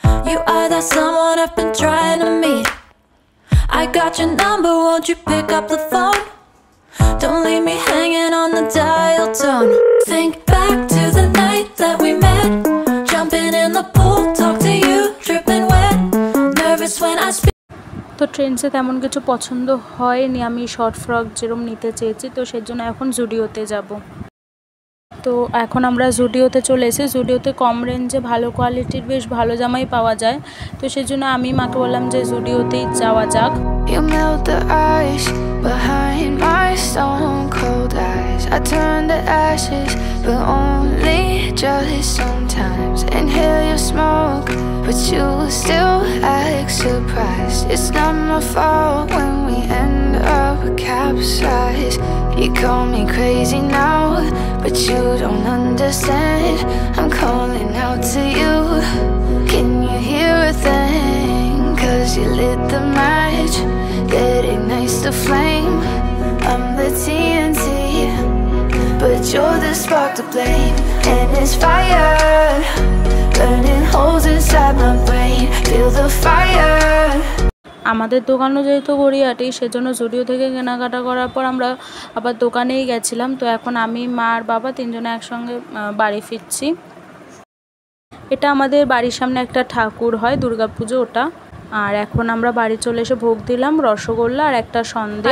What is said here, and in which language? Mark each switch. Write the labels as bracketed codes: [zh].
[en] You are that someone I've been trying to meet. I got your number, won't you pick up the phone? Don't leave me hanging on the dial tone. Think back to the night that we met. Jumping in the pool, talk to you, dripping wet. Nervous when I speak. [bn] তো ট্রেন্ডসে তেমন কিছু পছন্দ হয়নি, আমি short frock যেরকম নিতে চেয়েছি, তো সেজন্য এখন জুডিওতে যাব। তো এখন আমরা জুডিওতে চলে এসেছি। জুডিওতে কম রেঞ্জে ভালো কোয়ালিটির বেশ ভালো জামাই পাওয়া যায়। তো সেজন্য আমি মাকে বললাম যে জুডিওতেই যাওয়া যাক। [en] You melt the ice behind my stone cold eyes. I turn to ashes, but only just sometimes. Inhale your smoke, but you still act surprised. It's not my fault when we end up capsized. You call me crazy now, but you don't understand. I'm calling out to you. Can you hear a thing? 'Cause you lit the match that ignites the flame. I'm the TNT, but you're the spark to blame. And it's fire, burning holes inside my brain. Feel the fire. [bn] আমাদের দোকানও যেহেতু গড়িয়াহাটি, সেজন্য জুডিও থেকে কেনাকাটা করার পর আমরা আবার দোকানেই গেছিলাম। তো এখন আমি, মা আর বাবা তিনজনে একসঙ্গে বাড়ি ফিরছি। এটা আমাদের বাড়ির সামনে একটা ঠাকুর হয়, দুর্গাপুজো, ওটা। আর এখন আমরা বাড়ি চলে এসে ভোগ দিলাম, রসগোল্লা আর একটা সন্দেশ।